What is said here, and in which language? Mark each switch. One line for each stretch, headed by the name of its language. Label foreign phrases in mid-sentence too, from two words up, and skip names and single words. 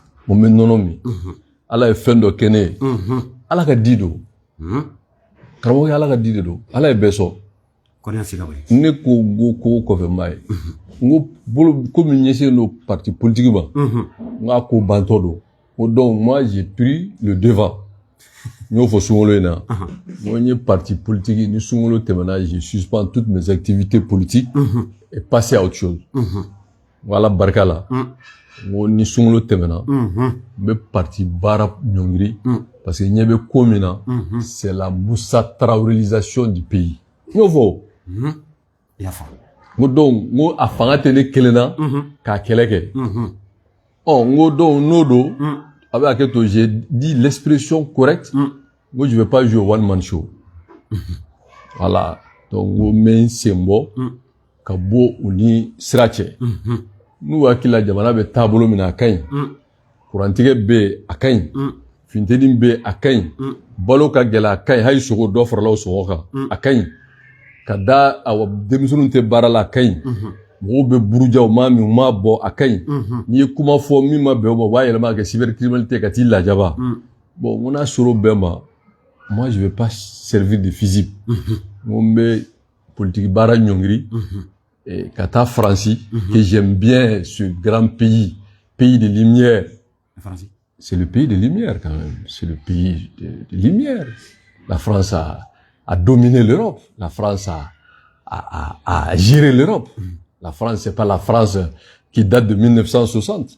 Bambara: n bɛ nɔnɔ min Ala ye fɛn dɔ kɛ ne ye Ala ka di don karamɔgɔ Ala ka di de don Ala ye bɛɛ sɔn ne ko kogo kɔfɛ n b'a ye n ko bolo ko min ɲɛsinnen don
French: parti politique
Bambara: ma n k'a ko bantɔ don ko
French: donc moi j'ai pris le devant
Bambara: n y'o fɔ sunkalo in na n ko n ye
French: parti politique
Bambara: ni sunkalo tɛmɛna
French: je suspends toutes mes activités politiques et passer à autre chose
Bambara: n ko Ala barika la n ko ni sunkalo tɛmɛna n bɛ parti baara ɲɔngiri
French: parce que
Bambara: ɲɛ bɛ ko min na
French: c'est la Moussa Traorelisation du pays
Bambara: n y'o fɔ n ko donc n ko a fanga tɛ ne kelen na k'a kɛlɛ kɛ n ko donc n'o don a bɛ hakɛ to
French: j'ai dit l'expression correcte
Bambara: n ko
French: je vais pas jouer
English: one man show
Bambara: voilà donc n ko n bɛ n sen bɔ ka bɔ u ni sira cɛ n'u hakili la jamana bɛ taabolo min na a ka ɲi kurantigɛ bɛ yen a ka ɲi funteni bɛ yen a ka ɲi balo ka gɛlɛ a ka ɲi hali sogo dɔ farala o sɔngɔ kan a ka ɲi ka da denmisɛnninw tɛ baara la a ka ɲi mɔgɔw bɛ buruja u m'a min u m'a bɔ a ka ɲi n'i ye kuma fɔ min ma bɛn o ma u b'a yɛlɛma ka kɛ cybercriminalité ka t'i lajaba bon n ko n'a sɔrɔ o bɛɛ ma
French: moi je vais pas servir de fusible
Bambara: n ko n bɛ politique baara ɲɔngiri ka taa Faransi
French: que j'aime bien ce grand pays de lumière. C'est le pays de lumière quand même, c'est le pays de lumière. La France a dominé l'Europe, la France a géré l'Europe. La France, c'est pas la France qui date de 1960.